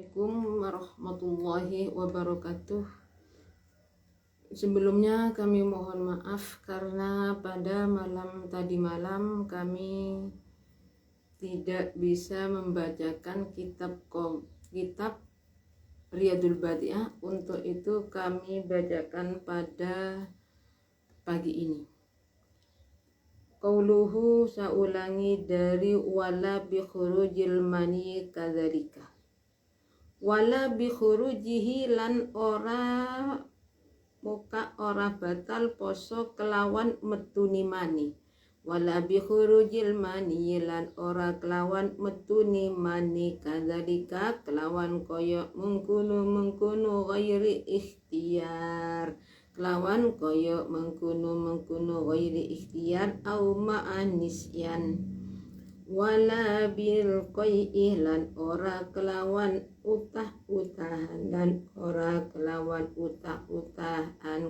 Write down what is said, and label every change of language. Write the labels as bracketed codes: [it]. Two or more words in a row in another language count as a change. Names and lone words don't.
[ar] السلام عليكم ورحمة الله وبركاته. [id] Sebelumnya kami mohon maaf karena pada tadi malam kami tidak bisa membacakan kitab Riyadul Badi'ah. Untuk itu kami bacakan pada pagi ini. [ar] قوله, [id] saulangi dari [ar] ولا بخروج المني كذلك. ولا بخروجه [jv] lan ora batal poso kelawan metuni mani. [ar] ولا بخروج المني [jv] lan ora kelawan metuni mani kadzalika kelawan koyo mengkono [ar] غير اختيار. [jv] Kelawan koyo mengkono [ar] غير اختيار أو مع نسيان. ولا بالقيء [jv] lan ora kelawan utah-utahan dan ora kelawan utah-utahan